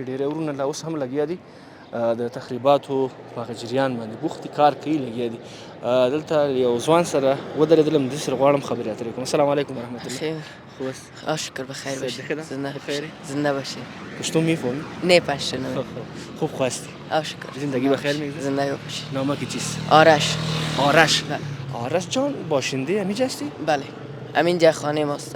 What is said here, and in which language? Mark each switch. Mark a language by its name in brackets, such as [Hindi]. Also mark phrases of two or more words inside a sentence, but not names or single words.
[Pashto] ډېری ورونه لا اوس هم لګیا دي د تخریباتو په هغه جریان باندې بوخت دي، کار کوي، لګیا دي. دلته یو ځوان سره ودرېدلم، دې سره غواړم خبرې اترې کوم. [Arabic] السلام علیکم ورحمت الله. [Persian] خیر. خوب است؟ شکر بخیر باشی. زنده بخیری؟ زنده باشی. پشتو میفهمی؟ نه پشتو. خوب خواستی؟ شکر. زندگی بخیر میگذره؟ زنده باشی. نامه کی چیست؟ آرش. آرش؟ بله. آرش جان باشنده همینجا هستی؟ بله. همینجا خانه ماست.